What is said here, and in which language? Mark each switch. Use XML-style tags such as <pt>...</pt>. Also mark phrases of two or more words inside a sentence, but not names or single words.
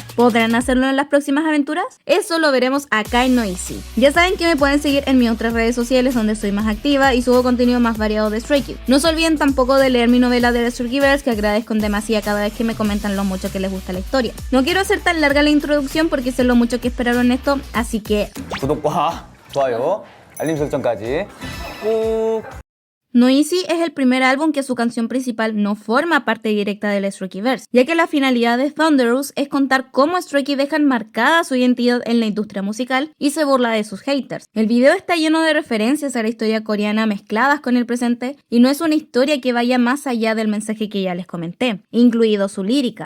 <es>¿Podrán hacerlo en las próximas aventuras? Eso lo veremos acá en Noisy. Ya saben que me pueden seguir en mis otras redes sociales donde soy más activa y subo contenido más variado de Stray Kids. No se olviden tampoco de leer mi novela del Strokiverse, que agradezco en demasía cada vez que me comentan lo mucho que les gusta la historia. No quiero hacer tan larga la introducción porque sé lo mucho que esperaron esto, así que</es> <ko>구독과 좋아요, 알림 설정까지 꾹.</ko> <es>Noisy es el primer álbum que su canción principal no forma parte directa del Strokiverse, ya que la finalidad de Thunderous es contar cómo Stray Kids dejan marcada su identidad en la industria musical y se burla de sus haters. El video está lleno de referencias a la historia coreana mezcladas con el presente y no es una historia que vaya más allá del mensaje que ya les comenté, incluido su lírica.</es>